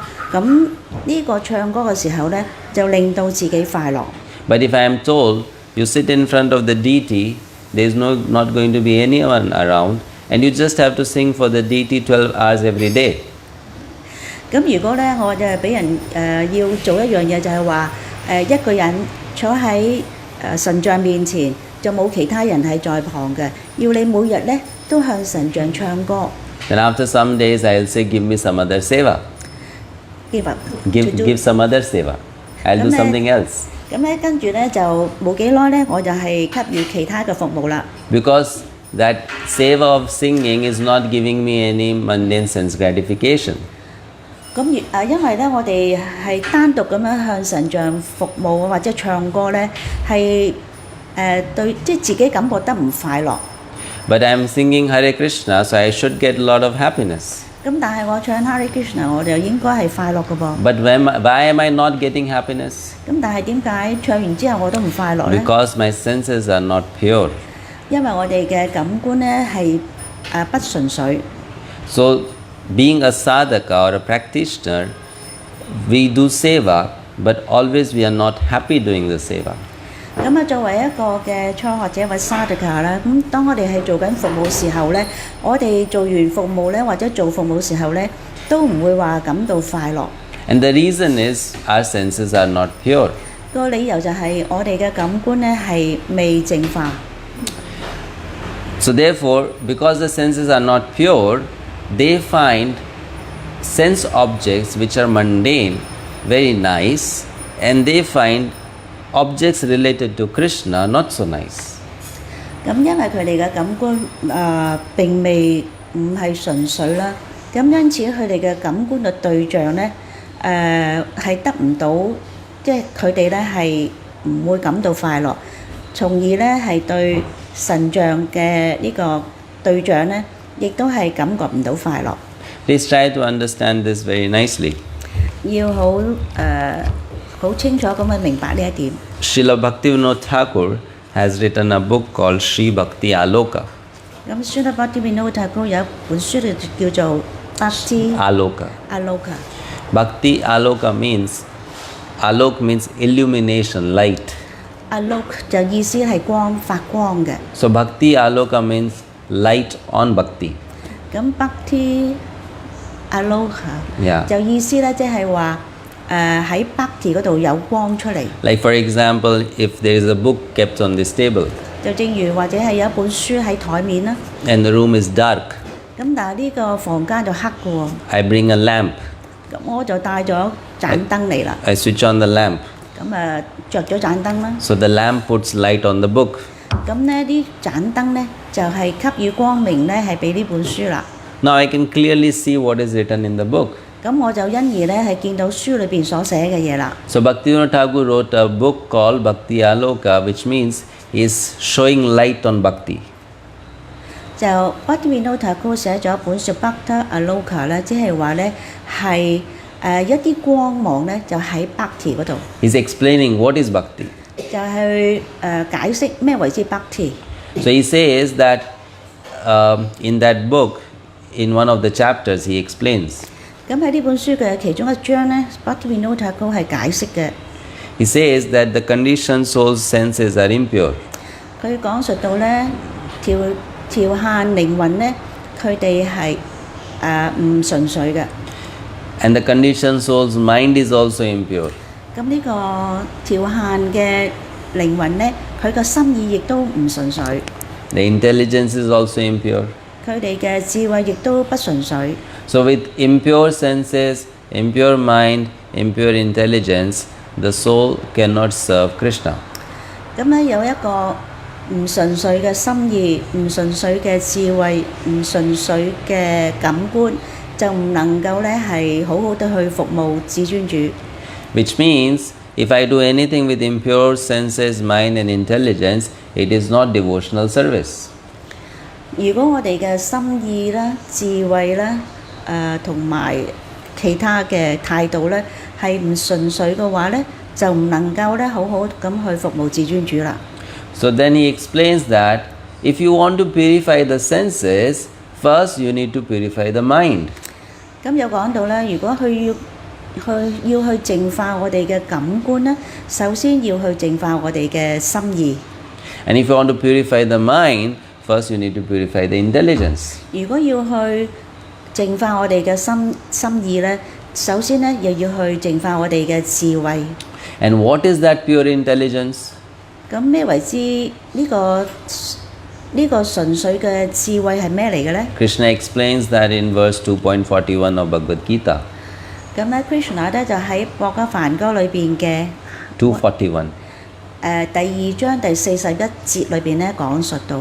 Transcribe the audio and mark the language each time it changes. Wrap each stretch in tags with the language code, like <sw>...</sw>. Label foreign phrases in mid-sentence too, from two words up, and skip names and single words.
<yue>咁呢個唱歌嘅時候咧，就令到自己快樂。</yue> <en>But if I am told you sit in front of the deity, there is not going to be anyone around, and you just have to sing for the deity 12 hours every day.</en> <yue>咁如果咧我就係俾人要做一樣嘢，就係話一個人坐喺神像面前，就冇其他人係在旁嘅，要你每日咧都向神像唱歌。</yue> <en>Then after some days I'll say, give me some other seva. Give some other seva. I'll do something else.</en> <yue>咁咧跟住咧就冇幾耐咧，我就係給予其他嘅服務啦。</yue> <en>Because that seva of singing is not giving me any mundane sense gratification.</en> <yue>咁因為咧我哋係單獨咁樣向神像服務或者唱歌咧，係對即係自己感覺得唔快樂。</yue> <en>But I am singing Hare Krishna, so I should get a lot of happiness.</en> <yue>咁但係我唱 Hare Krishna，我就應該係快樂嘅噃。</yue> <en>But why am I not getting happiness?</en> <yue>咁但係點解唱完之後我都唔快樂咧？</yue> <en>Because my senses are not pure.</en> <yue>因為我哋嘅感官咧係不純粹。</yue> <en>So, being a sadhaka or a practitioner, we do seva, but always we are not happy doing the seva.</en> <yue>咁作為一個嘅初學者或 sadhaka 啦，咁當我哋係做緊服務時候咧，我哋做完服務咧或者做服務時候咧，都唔會話感到快樂。</yue> <en>And the reason is our senses are not pure.</en> <yue>個理由就係我哋嘅感官咧係未淨化。</yue> <en>So therefore, because the senses are not pure, they find sense objects which are mundane very nice, and they find objects related to Krishna not so nice.</en> <yue>咁因為佢哋嘅感官並未唔係純粹啦，咁因此佢哋嘅感官嘅對象咧係得唔到，即係佢哋咧係唔會感到快樂，從而咧係對神像嘅呢個對象咧，亦都係感覺唔到快樂。</yue> <en>Please try to understand this very nicely.</en> <yue>要好清楚咁去明白呢一點。</yue> <en>Srila Bhaktivinoda Thakur has written a book called Sri Bhakti Aloka.</en> <yue>咁 Srila Bhaktivinoda Thakur 有一本書就叫做 Bhakti Aloka。</yue> <en>Bhakti Aloka means illumination, light.</en> <yue>Alok 就意思係光發光嘅。</yue> <en>So Bhakti Aloka means light on Bhakti.</en> <yue>咁 Bhakti Aloka 就意思咧，即係話喺 Bhakti 嗰度有光出嚟。</yue> <en>Like for example, if there is a book kept on this table,</en> <yue>就正如或者係有一本書喺台面啦。</yue> <en>and the room is dark,</en> <yue>咁但係呢個房間就黑嘅喎。</yue> <en>I bring a lamp.</en> <yue>咁我就帶咗盞燈嚟啦。</yue> <en>I switch on the lamp.</en> <yue>咁着咗盞燈啦。</yue> <en>So the lamp puts light on the book.</en> <yue>咁呢啲盞燈咧就係給予光明咧，係俾呢本書啦。</yue> <en>Now I can clearly see what is written in the book.</en> <yue>咁我就因而咧係見到書裏邊所寫嘅嘢啦。</yue> <en>So Bhaktivinoda Thakur wrote a book called Bhakti Aloka, which means he is showing light on Bhakti.</en> <yue>就 Bhaktivinoda Thakur 寫咗一本書 Bhakti Aloka 咧，即係話咧係一啲光芒咧就喺 Bhakti 嗰度。</yue> <en>He's explaining what is Bhakti.</en> <yue>就係解釋咩為之 Bhakti。</yue> <en>So he says that in that book, in one of the chapters, he explains.</en> <yue>咁喺呢本書嘅其中一章咧 ，Bhaktivinoda Thakur 係解釋嘅。</yue> <en>He says that the conditioned soul's senses are impure.</en> <yue>佢講述到咧條限靈魂咧，佢哋係唔純粹嘅。</yue> <en>And the conditioned soul's mind is also impure.</en> <yue>咁呢個條限嘅靈魂咧，佢個心意亦都唔純粹。</yue> <en>The intelligence is also impure.</en> <yue>佢哋嘅智慧亦都不純粹。</yue> <en>So with impure senses, impure mind, impure intelligence, the soul cannot serve Krishna.</en> <yue>咁咧有一個唔純粹嘅心意、唔純粹嘅智慧、唔純粹嘅感官，就唔能夠咧係好好地去服務至尊主。</yue> <en>Which means, if I do anything with impure senses, mind and intelligence, it is not devotional service.</en> <yue>如果我哋嘅心意啦、智慧啦、同埋其他嘅態度咧係唔純粹嘅話咧，就唔能夠咧好好咁去服務至尊主啦。</yue> <en>So then he explains that if you want to purify the senses, first you need to purify the mind.</en> <yue>咁有講到咧，如果佢要去淨化我哋嘅感官咧，首先要去淨化我哋嘅心意。</yue> <en>And if you want to purify the mind, first you need to purify the intelligence.</en> <yue>如果要去淨化我哋嘅心意咧，首先咧又要去淨化我哋嘅智慧。</yue> <en>And what is that pure intelligence?</en> <yue>咁咩為之呢個純粹嘅智慧係咩嚟嘅咧？</yue> <en>Krishna explains that in verse 2.41 of Bhagavad Gita.</en> <yue>咁咧 Krishna 咧就喺博家梵歌裏邊嘅 241. 第2章第41節裏邊咧講述到</yue>